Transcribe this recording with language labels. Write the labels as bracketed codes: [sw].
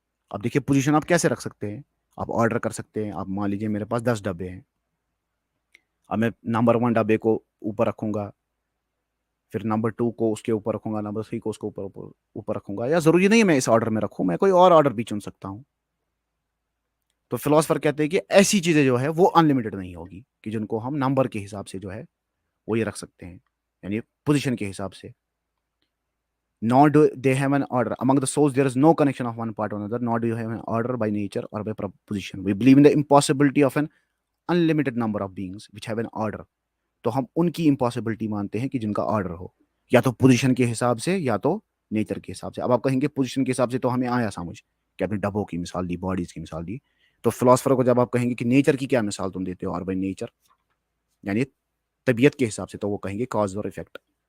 [ur] اب دیکھیے پوزیشن آپ کیسے رکھ سکتے ہیں, آپ آرڈر کر سکتے ہیں. آپ مان لیجیے میرے پاس 10 ڈبے ہیں, اب میں نمبر 1 ڈبے کو اوپر رکھوں گا, پھر نمبر 2 کو اس کے اوپر رکھوں گا, نمبر 3 کو اس کے اوپر رکھوں گا. یا ضروری نہیں ہے میں اس آرڈر میں رکھوں, میں کوئی اور آرڈر بھی چن سکتا ہوں. تو فلاسفر کہتے ہیں کہ ایسی چیزیں جو ہے وہ انلمیٹڈ نہیں ہوگی کہ جن کو ہم نمبر کے حساب سے جو ہے وہ یہ رکھ سکتے ہیں, یعنی پوزیشن کے حساب سے. [en] Nor do they have an order. Among the souls, there is no connection of one part to another, nor do you have an order by nature or by proposition. We believe in the impossibility of an unlimited number of beings which have an order. [ur] تو ہم ان کی impossibility مانتے ہیں کہ جن کا order ہو, یا تو پوزیشن کے حساب سے یا تو نیچر کے حساب سے. اب آپ کہیں گے پوزیشن کے حساب سے تو ہمیں آیا سمجھ کہ آپ نے ڈبوں کی مثال دی, باڈیز کی مثال دی. تو فلاسفر کو جب آپ کہیں گے کہ نیچر کی کیا مثال تم دیتے ہو, اور بائی نیچر یعنی طبیعت کے حساب سے, تو وہ کہیں گے کاز اور افیکٹ.